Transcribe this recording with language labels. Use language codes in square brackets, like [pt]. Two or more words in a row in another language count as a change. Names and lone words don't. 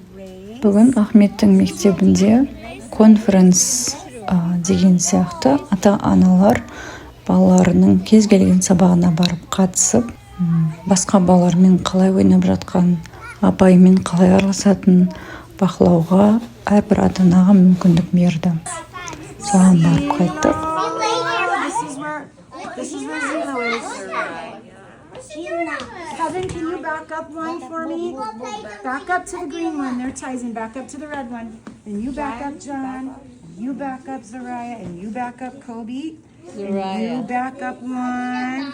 [kk] Бүгін Ахметтің мектебінде конференс деген сияқты ата-аналар балаларының кез келген сабағына барып қатысып, басқа балалармен қалай ойнап жатқан, апайымен қалай араласатын бақылауға әрбір ата-анаға мүмкіндік берді. Соған барып қайттық. [en] Kevin, can you back up one for me? Back up to the green one. There, Tyson. Back up to the red one. And you back up, John. You back up, Zariah. And you back up, Kobe. And you back up one.